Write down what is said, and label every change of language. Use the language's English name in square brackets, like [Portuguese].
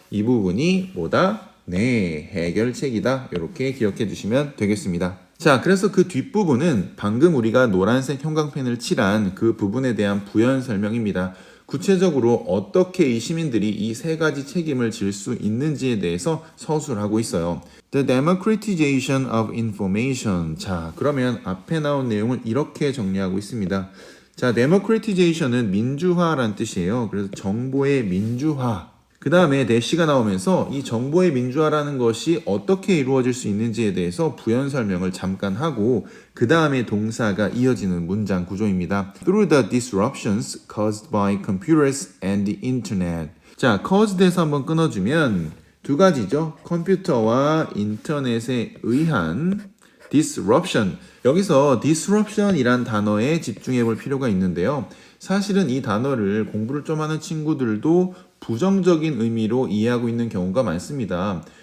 [Korean] 이 부분이 뭐다? 네, 해결책이다. 이렇게 기억해 주시면 되겠습니다. 자, 그래서 그 뒷부분은 방금 우리가 노란색 형광펜을 칠한 그 부분에 대한 부연 설명입니다. 구체적으로 어떻게 이 시민들이 이 세 가지 책임을 질 수 있는지에 대해서 서술을 하고 있어요. [English] The democratization of information. [Korean] 자, 그러면 앞에 나온 내용을 이렇게 정리하고 있습니다. 자, democratization은 민주화란 뜻이에요. 그래서 정보의 민주화. 그 다음에 대시가 나오면서 이 정보의 민주화라는 것이 어떻게 이루어질 수 있는지에 대해서 부연 설명을 잠깐 하고 그 다음에 동사가 이어지는 문장 구조입니다. [English] Through the disruptions caused by computers and the internet. [Korean] 자, caused에서 한번 끊어주면 두 가지죠. 컴퓨터와 인터넷에 의한 disruption. 여기서 disruption이란 단어에 집중해 볼 필요가 있는데요. 사실은 이 단어를 공부를 좀 하는 친구들도 부정적인 의미로 이해하고 있는 경우가 많습니다.